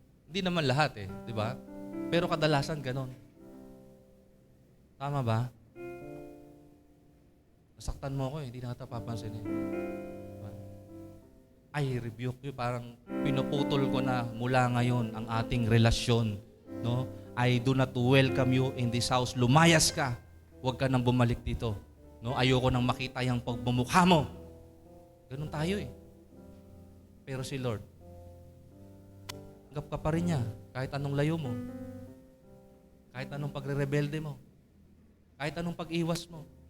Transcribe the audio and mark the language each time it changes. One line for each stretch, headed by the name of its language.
Filipino: Hindi naman lahat eh, di ba? Pero kadalasan ganon. Tama ba? Nasaktan mo ako eh, hindi na kita papansin eh. Diba?
English: I rebuke you.
Filipino: Parang pinuputol ko na mula ngayon ang ating relasyon. No?
English: I do not welcome you in this house.
Filipino: Lumayas ka. Huwag ka nang bumalik dito. No? Ayoko nang makita yung pagbumukha mo. Ganun tayo eh. Pero si Lord, tanggap ka pa rin niya kahit anong layo mo. Kahit anong pagre-rebelde mo. Kahit anong pag-iwas mo.